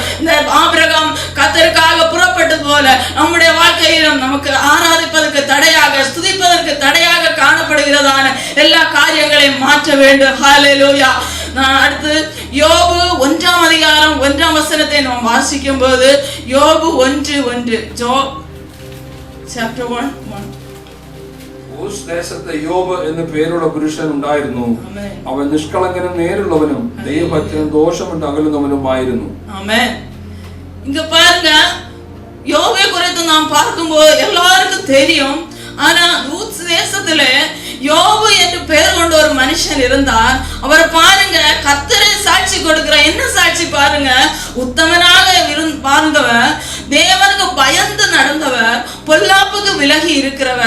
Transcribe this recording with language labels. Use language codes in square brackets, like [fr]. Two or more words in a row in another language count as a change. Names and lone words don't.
[ta] இந்த ஆபிரகாம் கர்த்தருக்காக புறப்பட்டது போல நம்முடைய வாழ்க்கையிலும் நமக்கு ஆராதிப்பதற்கு தடையாக, ஸ்துதிப்பதற்கு தடையாக காணப்படுகிறதான எல்லா காரியங்களையும் மாற்ற வேண்டும். ஹல்லேலூயா. அடுத்து யோபு 1 அதிகாரம் 1 வசனத்தை நாம் வாசிக்கும் போது, யோபு 1:1 ஜோப் chapter 1:1. [ml] ഊസ് ദേശത്ത് യോബ് എന്ന പേരുള്ള പുരുഷൻ ഉണ്ടായിരുന്നു. അവൻ നിഷ്കളങ്കനും നേരുള്ളവനും ദൈവഭക്തനും ദോഷമിട്ട് അകലുന്നവനുമായിരുന്നു. [ta] ஆமென். இங்க பாருங்க, யோபை குறித்து நாம் பார்க்கும்போது எல்லாருக்கும் தெரியும். ஆனா ஊஸ் தேசத்துல யோபு என்று பெயர் கொண்ட ஒரு மனுஷன் இருந்தார். அவரை பாருங்க, கர்த்தரை சாட்சி கொடுக்கிற என்ன சாட்சி பாருங்க, உத்தமனாக வாழ்ந்தவர், தேவனுக்கு பயந்து நடந்தவர், பொல்லாப்புக்கு விலகி இருக்கிறவர்.